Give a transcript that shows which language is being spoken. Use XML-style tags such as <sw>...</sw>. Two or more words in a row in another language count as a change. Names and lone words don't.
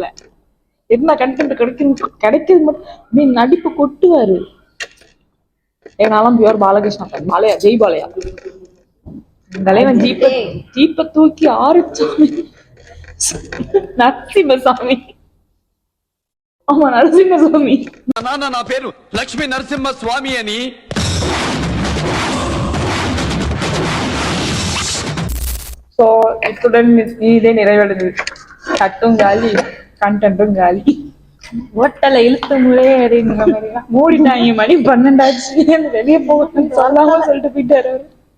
<ta>என்ன கண்டென்ட் கிடைக்கிறது மட்டும் நடிப்பு கொட்டுவாரு. என்னாலும் பியூர் பாலகிருஷ்ணா பாலையா, ஜெய் பாலையா. தலைவன் ஜீப்ப தூக்கி ஆரம்பிச்சாமி நரசிம்மசாமி. ஆமா நரசிம்மசாமி.</ta> <te>నా పేరు లక్ష్మీ నరసింహ స్వామి అని.</te> <ta>சோ இத்துடன் இதே நிறைவடைந்தது. கட்டும் காலி, கண்டென்ட்டும் காலி. ஓட்டலை இழுத்து முறையே அறியுங்க மாதிரி மூடிட்டாங்க. மணி 12 ஆச்சு. வெளியே போகணும்னு சொல்லாம சொல்லிட்டு போயிட்டாரு அவரு.</ta>